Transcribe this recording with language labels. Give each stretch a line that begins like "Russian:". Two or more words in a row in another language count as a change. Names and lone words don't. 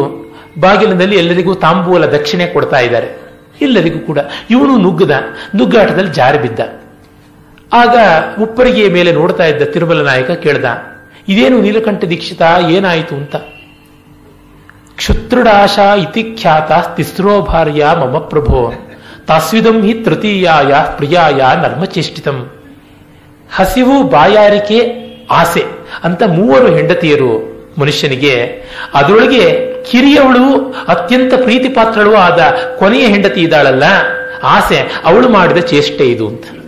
Kannada: ಬಾಗಿಲಿನಲ್ಲಿ ಎಲ್ಲರಿಗೂ ತಾಂಬೂಲ ದಕ್ಷಿಣೆ ಕೊಡ್ತಾ ಇದ್ದಾರೆ, ಎಲ್ಲರಿಗೂ ಕೂಡ. ಇವನು ನುಗ್ಗಾಟದಲ್ಲಿ ಜಾರಿ ಬಿದ್ದ. ಆಗ ಉಪ್ಪರಿಗೆಯ ಮೇಲೆ ನೋಡ್ತಾ ಇದ್ದ ತಿರುಮಲ ನಾಯಕ ಕೇಳ್ದ, ಇದೇನು ನೀಲಕಂಠ ದೀಕ್ಷಿತ, ಏನಾಯಿತು ಅಂತ.
Sanskrit: ಕ್ಷುತ್ರುಡಾಶಾ ಇತಿ ಖ್ಯಾತ ತಿಸ್ರೋ ಭಾರ್ಯ ಮಮ ಪ್ರಭೋ ತಾಸ್ವಿದಂ ಹಿ ತೃತೀಯಾಯ ಪ್ರಿಯಾಯ ನರ್ಮಚೇಷ್ಟಿತಂ.
Kannada: ಹಸಿವು, ಬಾಯಾರಿಕೆ, ಆಸೆ ಅಂತ 3 ಹೆಂಡತಿಯರು ಮನುಷ್ಯನಿಗೆ. ಅದರೊಳಗೆ ಕಿರಿಯವಳು, ಅತ್ಯಂತ ಪ್ರೀತಿ ಪಾತ್ರಳು ಆದ ಕೊನೆಯ ಹೆಂಡತಿ ಇದ್ದಾಳಲ್ಲ, ಆಸೆ, ಅವಳು ಮಾಡಿದ ಚೇಷ್ಟೆ ಇದು ಅಂತ.